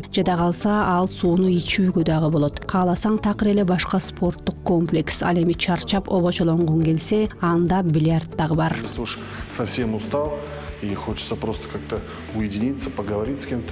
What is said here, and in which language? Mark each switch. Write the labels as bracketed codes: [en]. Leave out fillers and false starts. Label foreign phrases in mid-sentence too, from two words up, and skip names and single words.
[ky] Жада калса ал сууну ичүүгө дагы болот. Кааласаң такыр эле башка спорттук комплекс. Ал эми чарчап обочолонгон келсе, анда бильярд дагы бар. [ru] Уж совсем устал и хочется просто как-то уединиться, поговорить с кем-то.